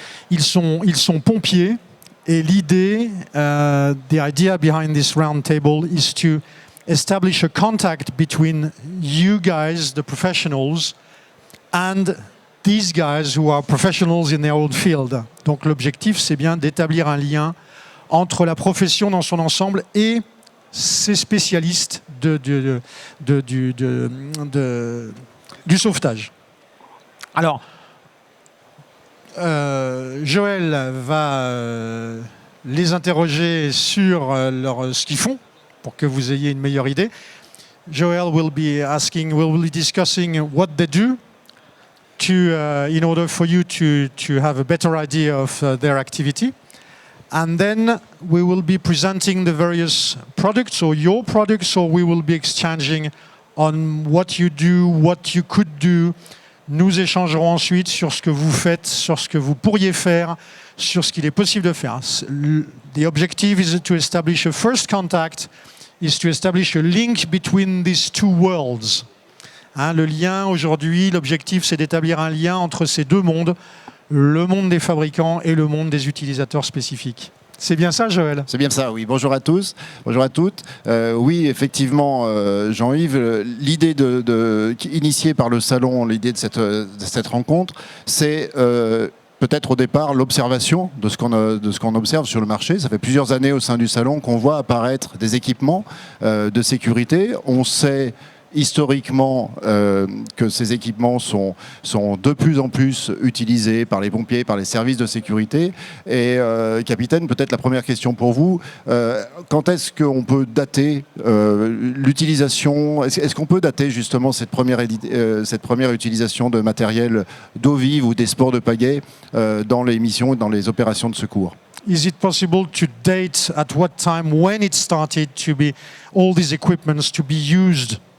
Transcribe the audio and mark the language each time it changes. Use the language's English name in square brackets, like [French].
[French] Ils sont pompiers et l'idée, [English] the idea behind this round table is to establish a contact between you guys, the professionals, and these guys who are professionals in their own field. [French] Donc l'objectif, c'est bien d'établir un lien entre la profession dans son ensemble et ces spécialistes du sauvetage. Alors, Joël va les interroger sur ce qu'ils font pour que vous ayez une meilleure idée. [English] Joël will be discussing what they do in order for you to have a better idea of their activity. And then we will be presenting the various products or your products, or we will be exchanging on what you do, what you could do. [French] Nous échangerons ensuite sur ce que vous faites, sur ce que vous pourriez faire, sur ce qu'il est possible de faire. [English] The objective is to establish a first contact, is to establish a link between these two worlds. [French] Le lien aujourd'hui, l'objectif c'est d'établir un lien entre ces deux mondes, le monde des fabricants et le monde des utilisateurs spécifiques. C'est bien ça, Joël? C'est bien ça, oui. Bonjour à tous, bonjour à toutes. Oui, effectivement, Jean-Yves, l'idée initiée par le salon, l'idée de cette rencontre, c'est peut-être au départ l'observation de ce qu'on observe sur le marché. Ça fait plusieurs années au sein du salon qu'on voit apparaître des équipements de sécurité. On sait historiquement que ces équipements sont de plus en plus utilisés par les pompiers, par les services de sécurité. Et capitaine, peut-être la première question pour vous, quand est-ce qu'on peut dater l'utilisation, est-ce qu'on peut dater justement cette première utilisation de matériel d'eau vive ou des sports de pagaie dans les missions et dans les opérations de secours? [English] Is it possible to date at what time when it started to be all these equipments to be used?